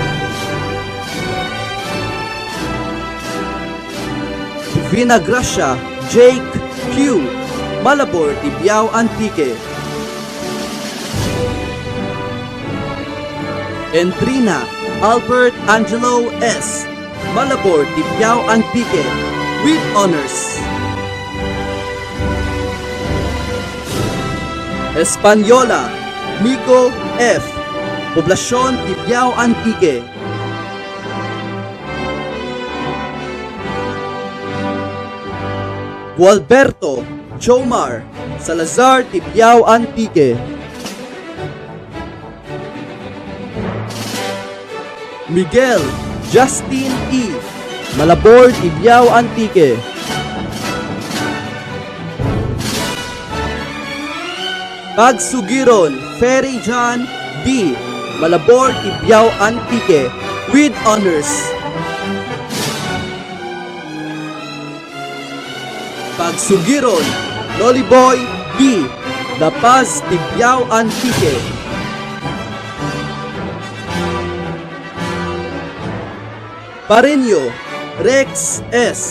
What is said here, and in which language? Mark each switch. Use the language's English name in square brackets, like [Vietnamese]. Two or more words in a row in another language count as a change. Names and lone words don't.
[English] Divina Gracia Jake Q. Malabor Tibiao Antique. Entrina Albert Angelo S. Malabor Tibiao Antique with honors. Española Mico F. Poblacion Tibiao Antique. Gualberto Jomar Salazar Tibiao Antique. Miguel Justin E. Malabor Tibiao Antique. Pagsugiron Ferry John D. Malabor Tibiao Antique with honors. Pagsugiron Loliboy D. La Paz Tibiao Antique. Pareño Rex S.